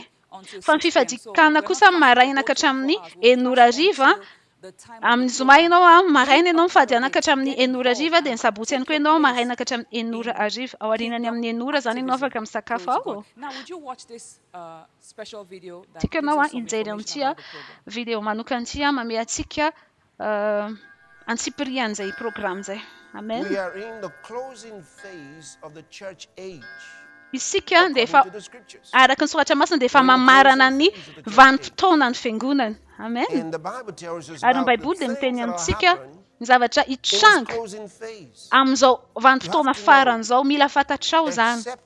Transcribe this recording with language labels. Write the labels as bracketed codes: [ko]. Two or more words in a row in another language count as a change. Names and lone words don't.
[mg] Fa ny fifadikana kosa maraina ka hatramin'ny 9 ariva amin'ny zoma ianao maraina ianao mifadiana ka hatramin'ny enora ariva dia ny sabotsy ihany koa ianao maraina ka hatramin'ny enora ariva ao aorianany amin'ny enora zany ianao afaka misakafo ao. Tika ianao hijery amin'ity video manokana ity mame antsika antsipirian'izay programme zay. Amen. [en] We are in the closing phase of the church age. [mg] Isika dia efa araka ny soratra masina dia efa mamarana ny vanim-potoana ny fiangonana. Amen. Ary ny Baiboly dia miteny amintsika ny zavatra hitranga amin'izao vanim-potoana faran'izao mila fantatrao zany.